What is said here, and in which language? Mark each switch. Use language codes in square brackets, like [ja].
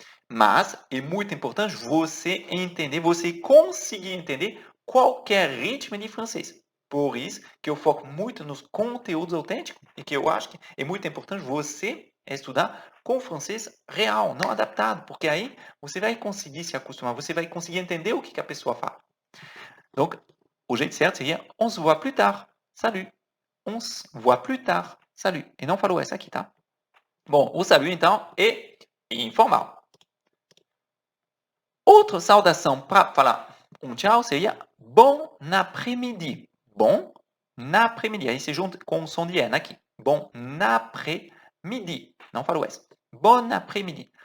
[pt] Mas é muito importante você entender, você conseguir entender qualquer ritmo de francês. Por isso que eu foco muito nos conteúdos autênticos e que eu acho que é muito importante você estudar com francês real, não adaptado, porque aí você vai conseguir se acostumar, você vai conseguir entender o que a pessoa fala. Então, o jeito certo seria [fr] on se voit plus tard, salut. On se voit plus tard, salut. [pt] E não falou essa aqui, tá? Bom, o salut, então, é informal. Outra saudação para falar um tchau seria bon après-midi. Bon après-midi. Aí se junta com o som de N aqui. Bon après-midi. Não falou essa. Bon après-midi.